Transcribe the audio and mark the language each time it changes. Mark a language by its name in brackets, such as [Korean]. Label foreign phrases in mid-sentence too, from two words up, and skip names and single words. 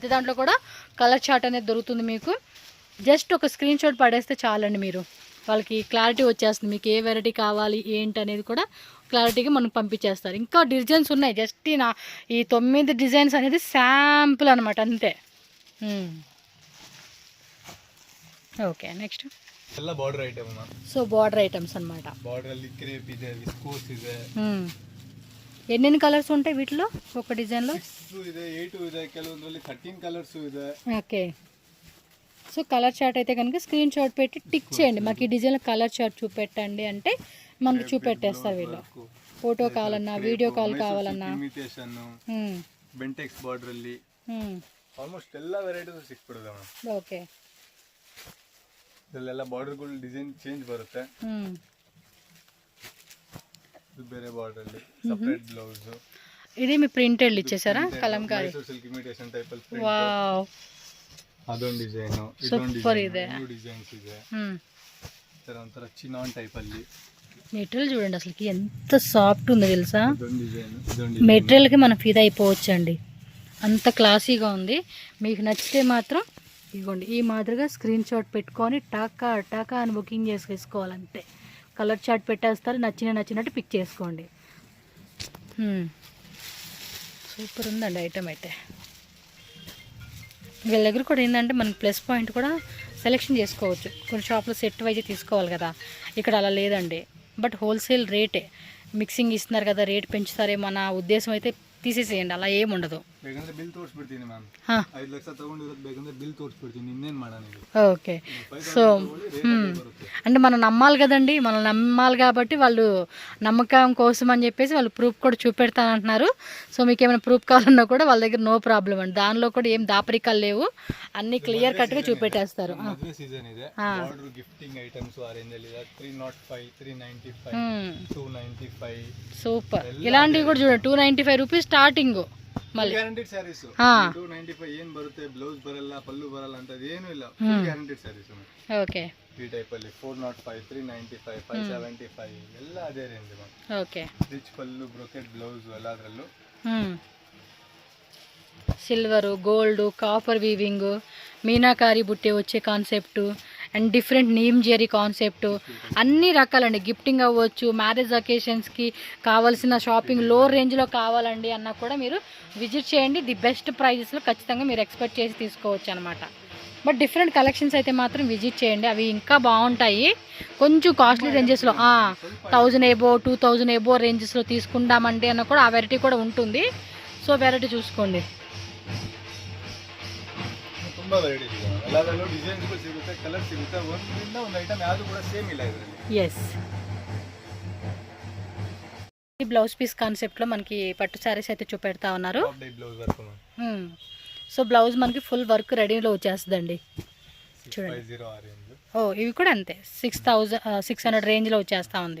[Telugu] ప్రతి దాంట్లో కూడా [English] color chart [Telugu] అనేది దొరుకుతుంది మీకు. జస్ట్ ఒక [English] screen shot [Telugu] పడేస్తే చాలండి, మీరు వాళ్ళకి క్లారిటీ వచ్చేస్తుంది. మీకు ఏ వెరైటీ కావాలి ఏంటి అనేది కూడా క్లారిటీగా మనకు పంపించేస్తారు. ఇంకా డిజైన్స్ ఉన్నాయి, జస్ట్ ఈ 9 డిజైన్స్ అనేది శాంపుల్ అనమాట అంతే. [English] okay, next [Kannada] ಎಲ್ಲ [English] border item [Kannada] ಮ್ಯಾಮ್. [Telugu] సో [English] border items [Telugu] అనమాట. [Kannada] ಬಾರ್ಡರ್ ಅಲ್ಲಿ ಕ್ರೇಪ್ ಇದೆ, ವಿಸ್ಕೋಸ್ ಇದೆ. [Telugu] ఎన్ని కలర్స్ ఉంటాయి వీటిలో ఒక డిజైన్లో? [Kannada] 6 ಇದೆ, 8 ಇದೆ, ಕೆಲವೊಂದರಲ್ಲಿ 13 కలర్స్ ಇದೆ. [Telugu] ఓకే, సో [English] color chart [Telugu] అయితే కనుక [English] screen shot [Telugu] పెట్టి టిక్ చేయండి, మాకు ఈ డిజైన్లో [English] color chart [Telugu] చూపెట్టండి అంటే మనకు చూపెట్టేస్తారు వీళ్ళు. ఫోటో కావాలన్నా, వీడియో కాల్ కావాలన్నా. [English] imitation Bentex border [Kannada] ಅಲ್ಲಿ ಆಲ್ಮೋಸ್ಟ್ ಎಲ್ಲ ವೆರೈಟೀಸ್ ಸಿಕ್ಬಿಡುತ್ತೆ ಮ್ಯಾಮ್. ಓಕೆ, ಇದೆಲ್ಲ ಬಾರ್ಡರ್ಗಳು [English] design change [Kannada] ಬರುತ್ತೆ. ಇದು ಬೇರೆ ಬಾರ್ಡರ್ ಅಲ್ಲಿ [English] separate blouse. [Telugu] ఇది మీ ప్రింటెడ్ ఇచ్చేసారా కలంకారీ? [English] silk imitation type [Kannada] ಅಲ್ಲಿ ಪ್ರಿಂಟ್. ವಾವ್, ಅದೊಂದು ಡಿಸೈನ್, ಸೂಪರ್ ಇದೆ. ಡಿಸೈನ್ಸ್ ಇದೆ. ತರ ಒಂಥರ ಚಿನಾನ್ ಟೈಪ್ ಅಲ್ಲಿ [Telugu] మెటీరియల్ చూడండి అసలుకి ఎంత సాఫ్ట్ ఉందో తెలుసా. [Kannada] ಇದೊಂದು ಡಿಸೈನ್ [Telugu] మెటీరియల్కి మనం ఫిదా అయిపోవచ్చు అండి, అంత క్లాసీగా ఉంది. మీకు నచ్చితే మాత్రం ఇదిగోండి ఈ మాదిరిగా [English] screen shot [Telugu] పెట్టుకొని టాకా అని బుకింగ్ చేసేసుకోవాలంటే [English] color chart [Telugu] పెట్టేస్తారు, నచ్చినట్టు పిక్ చేసుకోండి. సూపర్ ఉందండి ఐటమ్ అయితే. వీళ్ళ దగ్గర కూడా ఏంటంటే మన [English] plus point [Telugu] కూడా సెలెక్షన్ చేసుకోవచ్చు. కొన్ని షాప్లో [English] set wise [Telugu] తీసుకోవాలి కదా, ఇక్కడ అలా లేదండి. బట్ హోల్సేల్ రేటే, మిక్సింగ్ ఇస్తున్నారు కదా, రేట్ పెంచుతారేమో అన్న ఉద్దేశం అయితే తీసేసేయండి, అలా ఏముండదు. [Kannada] ಬೇಕಂದ್ರೆ ಬಿಲ್ ತೋರಿಸ್ಬಿಡ್ತೀನಿ ಮ್ಯಾಮ್. ಹಾಂ 5 ಲಕ್ಷ ತಗೊಂಡಿರೋದು ಬೇಕಂದ್ರೆ ಬಿಲ್ ತೋರಿಸ್ಬಿಡ್ತೀನಿ, ಇನ್ನೇನು ಮಾಡೋಣ ಇದು. [Telugu] ఓకే. సో అంటే మనం నమ్మాలి కదండి, మనం నమ్మాలి కాబట్టి వాళ్ళు నమ్మకం కోసం అని చెప్పేసి వాళ్ళు ప్రూఫ్ కూడా చూపెడతానంటున్నారు. సో మీకు ఏమైనా ప్రూఫ్ కావాలన్నా కూడా వాళ్ళ దగ్గర [English] no problem [Telugu] అండి, దానిలో కూడా ఏం దాపరికాలు లేవు, అన్ని క్లియర్ కట్గా చూపెట్టేస్తారు. [Kannada] మದುವೆ సీజన్ ಇದೆ, [English] order gifting items [Kannada] ఆ రేంజ్ ಅಲ್ಲಿ ಇದೆ. 305, 395, 295. [Telugu] సూపర్. ఇలాంటివి కూడా చూడండి, 295 [English] rupees starting. [Telugu] మళ్ళీ [English] guaranteed sarees [Kannada] 295 ಏನ್ ಬರುತ್ತೆ, ಬ್ಲೌಸ್ ಬರಲ್ಲ, ಪಲ್ಲು ಬರಲ್ಲ ಅಂತ ಏನು ಇಲ್ಲ, [English] full guaranteed sarees. [Telugu] ఓకే. [Kannada] ಈ ಟೈಪ್ ಅಲ್ಲಿ 405, 395, 575 ಎಲ್ಲ ಅದೇ ರೇಂಜ್ ಮ್ಯಾಮ್. [Telugu] ఓకే. [Kannada] ರಿಚ್ ಪಲ್ಲು, [English] brocade blouse [Kannada] ಎಲ್ಲದರಲ್ಲೂ. [Telugu] సిల్వరు, గోల్డ్, [English] copper weaving, [Telugu] మీనాకారి బుట్టే వచ్చే [English] concept and different [Telugu] నీమ్ జెరీ కాన్సెప్ట్, అన్ని రకాలండి. గిఫ్టింగ్ అవ్వచ్చు, మ్యారేజ్ అకేషన్స్కి కావాల్సిన షాపింగ్ లో రేంజ్లో కావాలండి అన్నా కూడా మీరు విజిట్ చేయండి. [English] the best [Telugu] ప్రైజెస్లో ఖచ్చితంగా మీరు ఎక్స్పెక్ట్ చేసి తీసుకోవచ్చు అనమాట. బట్ [English] different collections [Telugu] అయితే మాత్రం విజిట్ చేయండి, అవి ఇంకా బాగుంటాయి. కొంచెం కాస్ట్లీ రేంజెస్లో 1000 ఎబో 2000 ఎబో రేంజెస్లో తీసుకుంటామంటే అన్న కూడా ఆ వెరైటీ కూడా ఉంటుంది. సో వెరైటీ చూసుకోండి. [Kannada] ತುಂಬಾ ವೆರೈಟಿ ಇದೆ, ಎಲ್ಲದರಲ್ಲೂ ಡಿಸೈನ್ಸ್ಗಳು ಸಿಗುತ್ತೆ, ಕಲರ್ ಸಿಗುತ್ತೆ, ಒಂದರಿಂದ ಒಂದು ಐಟಮ್ ಯಾವುದು ಕೂಡ ಸೇಮ್ ಇಲ್ಲ ಇದರಲ್ಲಿ. [Telugu] ఎస్. ఈ బ్లౌజ్ పీస్ కాన్సెప్ట్లో మనకి పట్టు శారీస్ అయితే చూపెడతా ఉన్నారు. [English] top dye blouse work ma'am. [Telugu] సో బ్లౌజ్ మనకి [English] full work [Telugu] రెడీలో వచ్చేస్తుందండి. చూడండి. 650 ఆ రేంజ్. ఇవి కూడా అంతే 600 రేంజ్లో వచ్చేస్తూ ఉంది.